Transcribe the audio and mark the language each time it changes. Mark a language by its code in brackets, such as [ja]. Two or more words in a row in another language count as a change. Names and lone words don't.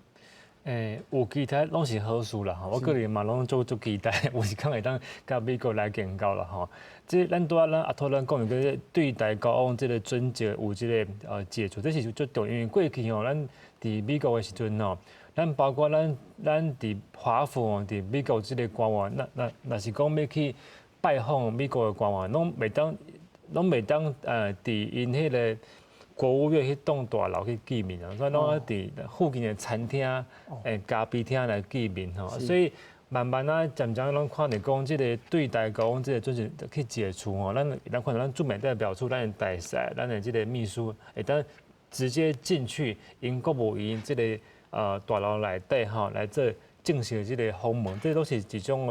[nan] 有期待拢是好事啦，我个人嘛拢做期待，有时间会当甲美国来建交啦即咱拄咱阿托咱讲个对台交往即个准则有即个解除，这是最重要。因为过去咱伫美国的时阵咱包括咱伫华府伫美国即个官员，那是讲要去拜访美国的官员，拢袂当伫因迄个。国务院去栋大楼去见面所以拢伫附近的餐厅、咖啡厅来见面所以慢慢渐渐拢看到讲，即个对台交往即个准则去解除咱看到咱驻美代表处、咱的大使、咱的即个秘书会当直接进去因国务院即个大楼内底来做正式的即个访问，这都是一种